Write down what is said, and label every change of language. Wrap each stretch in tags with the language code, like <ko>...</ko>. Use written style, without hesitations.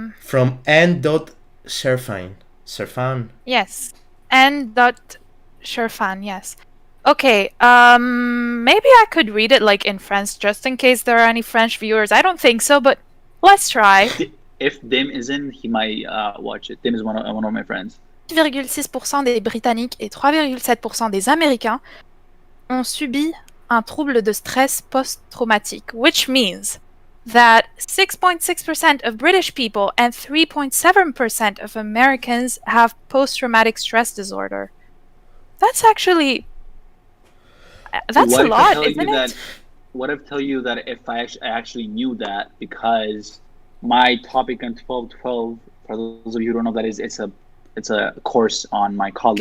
<en>From n.sherfine. Serfan. yes, n.sherfan, yes. Okay, maybe I could read it like in French just in case there are any French viewers. I don't think so, but let's try. If Dim is in, he might watch it. Dim is one of my friends.</en> <fr>8,6% des Britanniques et 3,7% des Américains ont subi un trouble de stress post-traumatique,</fr> <en>which means that 6.6% of British people and 3.7% of Americans have post-traumatic stress disorder. That's actually... That's What a if I lot, tell you isn't that? it? What if I tell you that if I actually knew that, because my topic on 1212, for those of you who don't know what that is, it's a course on my college.</en>